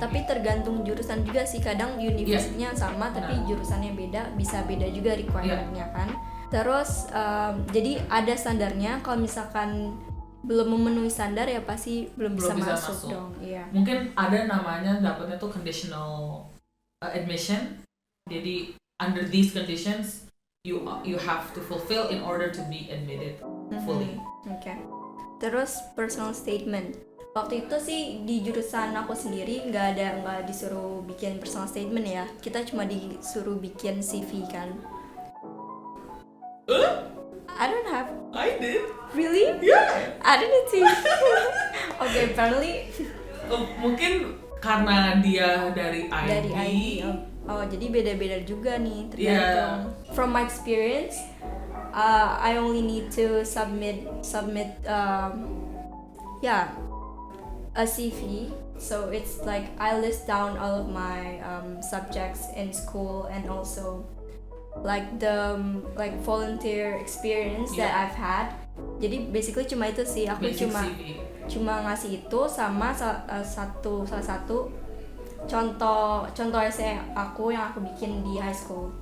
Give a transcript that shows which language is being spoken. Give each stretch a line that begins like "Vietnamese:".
Indonesian: Tapi tergantung jurusan juga sih, kadang universitasnya sama tapi jurusannya beda, bisa beda juga requirement-nya kan. Terus jadi ada standarnya, kalau misalkan belum memenuhi standar ya pasti belum bisa masuk dong. Iya. Mungkin ada namanya dapatnya tuh conditional admission. Jadi
English: under these conditions you have to fulfill in order to be admitted fully.
Indonesian: Oke. Terus personal statement. Waktu itu sih di jurusan aku sendiri nggak disuruh bikin personal statement ya. Kita cuma disuruh bikin CV kan.
English: I don't have. I did. Really? Yeah. I didn't see. Okay, apparently.
Indonesian: Mungkin karena dia dari IB. Dari IB. Oh, jadi beda-beda juga nih tergantung.
English: Yeah. From my experience, I only need to submit a CV. So it's like I list down all of my subjects in school and also like the volunteer experience that I've had.
Indonesian: Jadi basically cuma itu sih, aku cuma ngasih itu sama salah satu contoh essay aku yang aku bikin di high school.